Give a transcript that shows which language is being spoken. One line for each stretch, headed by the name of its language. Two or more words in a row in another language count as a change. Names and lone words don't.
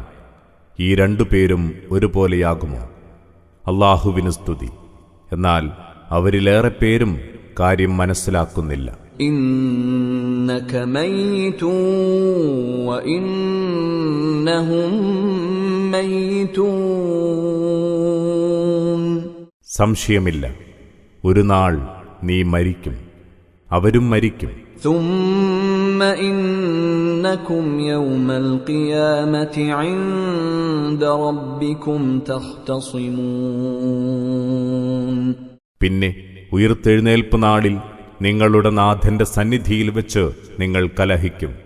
Malayalam: ഈ രണ്ടുപേരും ഒരുപോലെയാകുമോ? അല്ലാഹുവിന് സ്തുതി. എന്നാൽ അവരിലേറെ പേരും കാര്യം മനസ്സിലാക്കുന്നില്ല.
Arabic: إنك ميت وإنهم ميتون.
Malayalam: സംശയമില്ല, ഒരു നാൾ നീ മരിക്കും, അവരും മരിക്കും.
Arabic: ثم إنكم يوم القيامة عند ربكم تختصمون.
Malayalam: പിന്നെ ഉയിർത്തെഴുന്നേൽപ്പ് നാളിൽ നിങ്ങളുടെ നാഥന്റെ സന്നിധിയിൽ വെച്ച് നിങ്ങൾ കലഹിക്കും.